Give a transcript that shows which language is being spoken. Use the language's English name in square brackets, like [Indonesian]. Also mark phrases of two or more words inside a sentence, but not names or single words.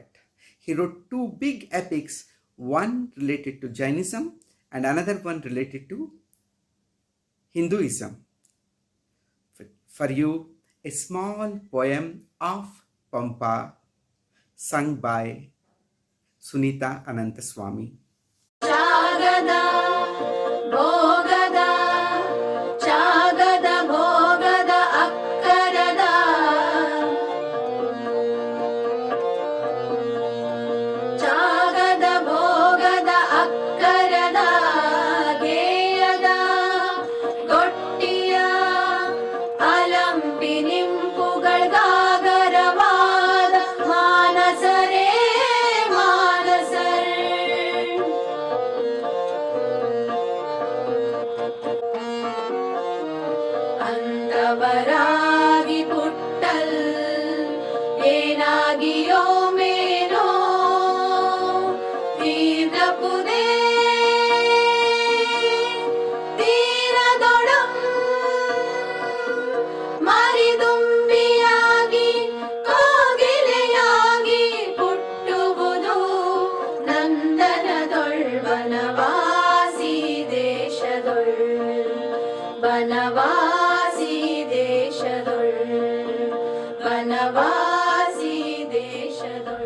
[English] He wrote two big epics, one related to Jainism and another one related to Hinduism. For you, a small poem of Pampa sung by Sunita Ananthaswamy. [Kannada] ಚಾಗದ, ಭೋಗದ, ಚಾಗದ, ಭೋಗದ, ಅಕ್ಕರದ. ಚಾಗದ, ಭೋಗದ, ಅಕ್ಕರದ, ಗೇಯದ, ಗೊಟ್ಟಿಯ, ಅಲಂಪಿ ನಿಂಪುಗಳ್ ಗಗರವಾದ, ಮಾನಸರೆ, ಮಾನಸರ್. ಅಂತವರಾಗಿ ಪುಟ್ಟಲ್ ಏನಾಗಿಯೋ ಮೇನೋ ತೀರ್ದಪುದೇ ತೀರದೊಡಂ ಮರಿದುಂಬಿಯಾಗಿ ಕೋಗಿಲೆಯಾಗಿ ಪುಟ್ಟುವುದು ನಂದನದೊಳ್ ಬನವಾಸಿ ದೇಶದೊಳ್ ಬನವಾಸಿ ದೇಶದೊಳ್ ಬನವಾಸಿ ದೇಶದೊಳ್.